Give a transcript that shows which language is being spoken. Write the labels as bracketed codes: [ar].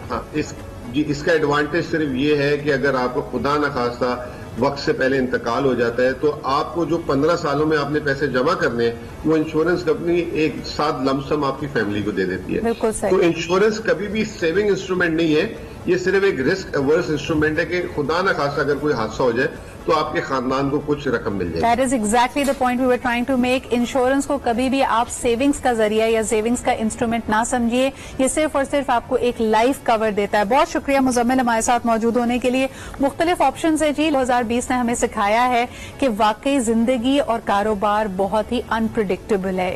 [ur] ہاں، اس کا ایڈوانٹیج صرف یہ ہے کہ اگر آپ کو خدا نخواستہ وقت سے پہلے انتقال ہو جاتا ہے تو آپ کو جو 15 سالوں میں آپ نے پیسے جمع کرنے وہ انشورنس کمپنی ایک ساتھ لمسم آپ کی فیملی کو دے دیتی ہے. تو انشورنس کبھی بھی سیونگ انسٹرومنٹ نہیں ہے، یہ صرف ایک رسک اوورس انسٹرومنٹ ہے کہ خدا نخواستہ اگر کوئی حادثہ ہو جائے تو آپ کے خاندان کو کچھ رقم مل جائے گی. [en] That is exactly the point we were trying to make. [ur] Insurance کو کبھی بھی آپ سیونگز کا ذریعہ یا سیونگز کا انسٹرومنٹ نہ سمجھیے, یہ صرف اور صرف آپ کو ایک لائف کور دیتا ہے. بہت شکریہ مزمل ہمارے ساتھ موجود ہونے کے لیے. مختلف آپشنز ہیں جی. 2020 نے ہمیں سکھایا ہے کہ واقعی زندگی اور کاروبار بہت ہی انپریڈکٹیبل ہے.